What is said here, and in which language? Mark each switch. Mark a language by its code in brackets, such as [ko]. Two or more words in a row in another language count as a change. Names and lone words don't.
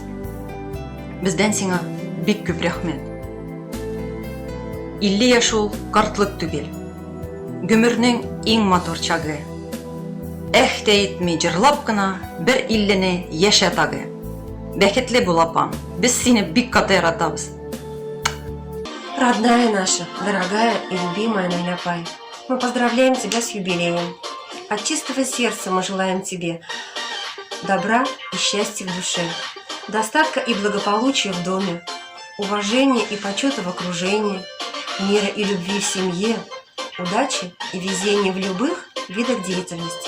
[tt] Бездән сиңа бик күп рәхмәт. 50 яшь ул картлык түгел. Гөмернең иң матур чагы. Әх тә итми җырлап кына бер 50-не яшә тагы. Бәхетле бул апам. Без сине бик каты яратабыз. [ru] Родная наша, дорогая и любимая Наляпай, мы поздравляем тебя с юбилеем. От чистого сердца мы желаем тебе добра и счастья в душе, достатка и благополучия в доме, уважения и почета в окружении, мира и любви в семье, удачи и везения в любых видах деятельности.